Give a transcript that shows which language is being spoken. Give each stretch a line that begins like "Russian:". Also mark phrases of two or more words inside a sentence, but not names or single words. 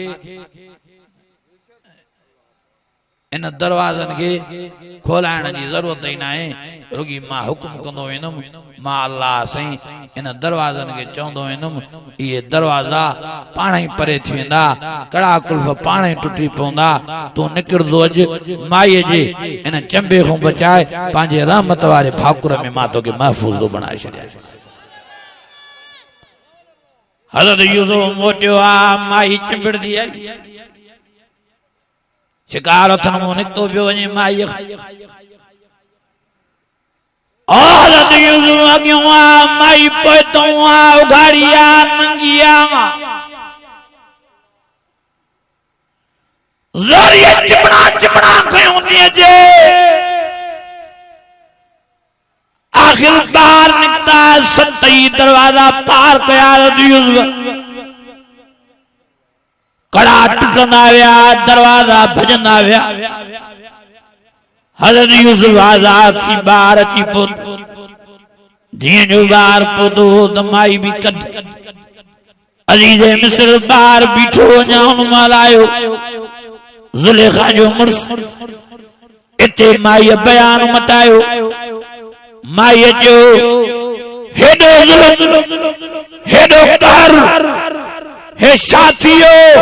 Sindhi: इन दरवाज़नि खे खोलाइण जी ज़रूरत ई न आहे रुगी मां हुकुम कंदो वेंदुमि मां अल्लाह साईं इन दरवाज़नि खे चवंदो वेंदुमि इहे दरवाज़ा पाण ई परे थी वेंदा कड़ा कुल्फ पाण ई टुटी पवंदा तूं निकिरंदो अॼु माईअ जे इन चंबे खां बचाए पंहिंजे रहमत वारे भाकुर में मां तोखे महफ़ूज़ थो बणाए छॾियां। हज़रत यूसुफ मोटियो आ माई चिंबड़दी आई शिकार हथन मो निकतो पियो वञे माई हज़रत यूसुफ अॻियों आ माई पोइतों आ उघाड़ी आ नंगी आ ज़ोरीअ चिपड़ा कयूं थी अचे आखिर बाहर निकता सतई दरवाजा पार कया कड़ा टुटंदा विया दरवाजा भजंदा विया हज़रत यूसुफ आजाद थी ॿार अची पहुतो जीअं जो ॿार पहुतो त माई बि कढ अज़ीज़ मिस्र ॿार बीठो अञा हुन महिल आयो ज़ुलेखा जो मुड़ुसु इते माईअ बयान मटायो माईअ जो हेॾो हेॾो कहर हे साथियो